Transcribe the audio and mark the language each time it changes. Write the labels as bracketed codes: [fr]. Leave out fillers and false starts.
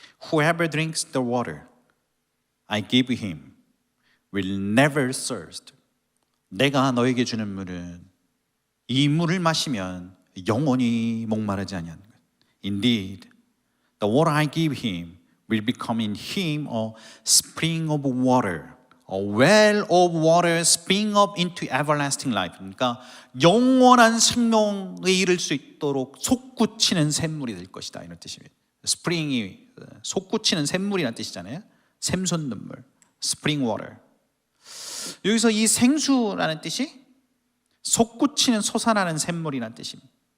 [en] Whoever drinks the water I give him will never thirst. [ko] 내가 너에게 주는 물은 이 물을 마시면 영원히 목마르지 아니하는 것. [en] Indeed, the water I give him will become in him a spring of water, a well of water spring up into everlasting life. [ko] 그러니까 영원한 생명에 이를 수 있도록 솟구치는 샘물이 될 것이다, 이런 뜻입니다. 스프링이 솟구치는 샘물이라는 뜻이잖아요. 샘솟는 물, spring water. 여기서 이 생수라는 뜻이 솟구치는 솟아나는 샘물이라는 뜻입니다.